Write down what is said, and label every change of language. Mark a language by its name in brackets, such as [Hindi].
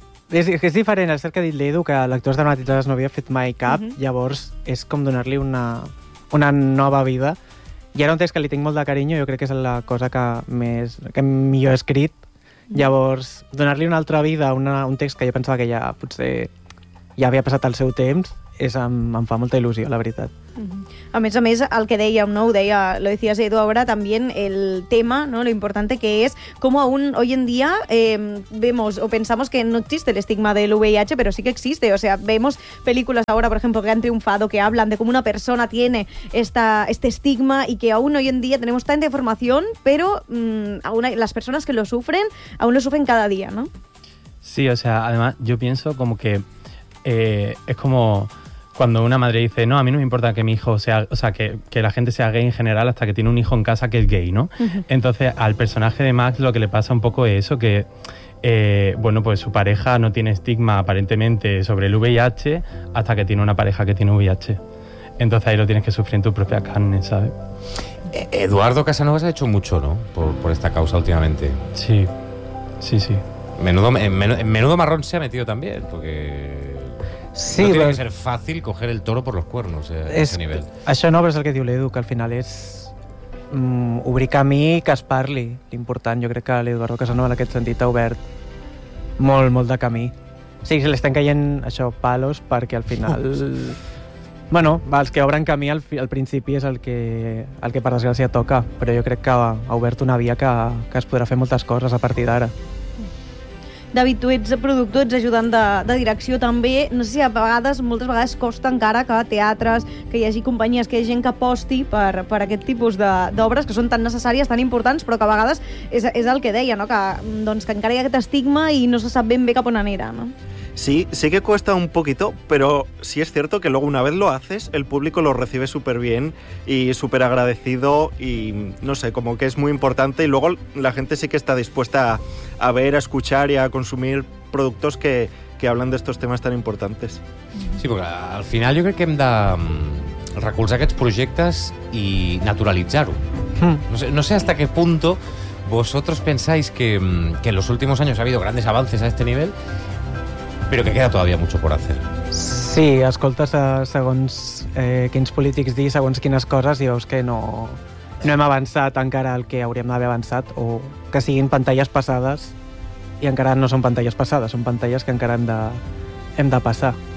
[Catalan] És diferent, és cert que ha dit l'Edu, que l'actor de Matitzades no havia fet mai cap, mm-hmm, llavors és com donar-li una nova vida. I ara un text que li tinc molt de carinyo, jo crec que és la cosa que millor he escrit. Llavors, donar-li una altra vida a un text que jo pensava que ja potser ja havia passat el seu temps, em fa molta il·lusió, la veritat. Uh-huh. A més, el que dèiem, no? Ho deia, [Spanish] lo decías, Edu, ahora también el tema, ¿no? Lo importante que es cómo aún hoy en día vemos o pensamos que no existe el estigma del VIH, pero sí que existe. O sea, vemos películas ahora, por ejemplo, que han triunfado, que hablan de cómo una persona tiene este estigma y que aún hoy en día tenemos tanta información, pero aún hay, las personas que lo sufren, aún lo sufren cada día, ¿no? Sí, o sea, además, yo pienso como que es como cuando una madre dice, no, a mí no me importa que mi hijo sea, o sea, que la gente sea gay en general hasta que tiene un hijo en casa que es gay, ¿no? Entonces, al personaje de Max lo que le pasa un poco es eso, que, bueno, pues su pareja no tiene estigma aparentemente sobre el VIH hasta que tiene una pareja que tiene VIH. Entonces ahí lo tienes que sufrir en tu propia carne, ¿sabes? Eduardo Casanovas ha hecho mucho, ¿no? Por esta causa últimamente. Sí, sí, sí. Menudo marrón se ha metido también, porque... Sí, no tiene que ser fàcil coger el toro por los cuernos a [Catalan] aquest nivell. Això no, però és el que diu l'Edu, que al final és obrir camí i que es parli. L'important, jo crec que l'Eduardo Casanova en aquest sentit ha obert molt, molt de camí. Sí, se l'estan caient això, palos, perquè al final... Bueno, els que obren camí al principi és el que per desgràcia toca, però jo crec que ha obert una via que es podrà fer moltes coses a partir d'ara. David, tu ets productor, ets ajudant de direcció també. No sé si a vegades, moltes vegades costa encara que teatres, que hi hagi companyies, que hi hagi gent que aposti per aquest tipus d'obres que són tan necessàries, tan importants, però que a vegades és el que deia, no? Que, doncs, que encara hi ha aquest estigma i no se sap ben bé cap on anirà, no? [Spanish] Sí, sí que cuesta un poquito, pero sí es cierto que luego una vez lo haces, el público lo recibe súper bien y súper agradecido y no sé, como que es muy importante y luego la gente sí que está dispuesta a ver, a escuchar y a consumir productos que hablan de estos temas tan importantes. Sí, porque al final yo creo que [Catalan] hem de... recolzar aquests projectes i naturalitzar-ho. [Spanish] No sé hasta qué punto vosotros pensáis que en los últimos años ha habido grandes avances a este nivel, pero que queda todavía mucho por hacer. [Catalan] Sí, escoltes segons quins polítics diguin, segons quines coses, i veus que no hem avançat encara el que hauríem d'haver avançat, o que siguin pantalles passades, i encara no són pantalles passades, són pantalles que encara hem de passar.